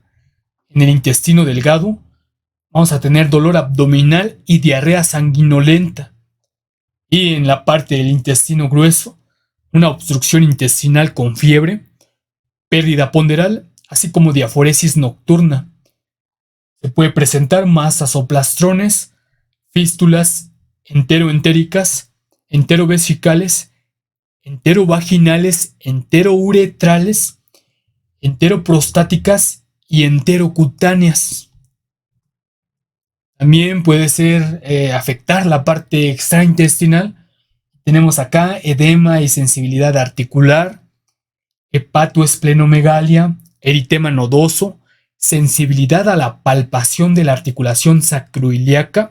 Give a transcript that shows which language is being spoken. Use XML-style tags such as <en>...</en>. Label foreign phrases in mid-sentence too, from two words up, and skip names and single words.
<es>En el intestino delgado vamos a tener dolor abdominal y diarrea sanguinolenta. Y en la parte del intestino grueso, una obstrucción intestinal con fiebre, pérdida ponderal, así como diaforesis nocturna. Se puede presentar masas o plastrones, fístulas enteroentéricas, enterovesicales, enterovaginales, enterouretrales, enteroprostáticas y enterocutáneas. También puede ser afectar la parte extraintestinal. Tenemos acá edema y sensibilidad articular, hepatoesplenomegalia, eritema nodoso, sensibilidad a la palpación de la articulación sacroiliaca.</es>